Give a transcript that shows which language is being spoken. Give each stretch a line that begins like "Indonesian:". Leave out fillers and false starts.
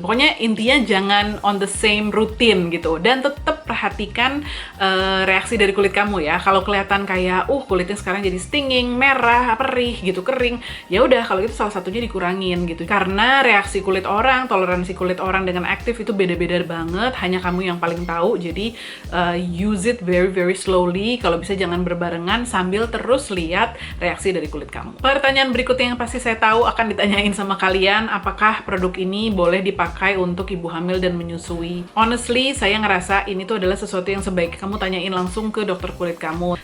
Indonesian: Pokoknya intinya jangan
English: on the same routine
Indonesian: gitu. Dan tetap perhatikan reaksi dari kulit kamu ya. Kalau kelihatan kayak kulitnya sekarang jadi stinging, merah, perih gitu, kering, ya udah kalau itu salah satunya dikurangin gitu. Karena reaksi kulit orang, toleransi kulit orang dengan aktif itu beda-beda banget. Hanya kamu yang paling tahu. Jadi
English: use it very very slowly.
Indonesian: Kalau bisa jangan berbarengan, sambil terus lihat reaksi dari kulit kamu. Pertanyaan berikutnya yang pasti saya tahu akan ditanyain sama kalian, apakah produk ini boleh dipakai untuk ibu hamil dan menyusui? Honestly, saya ngerasa ini tuh adalah sesuatu yang sebaiknya kamu tanyain langsung ke dokter kulit kamu.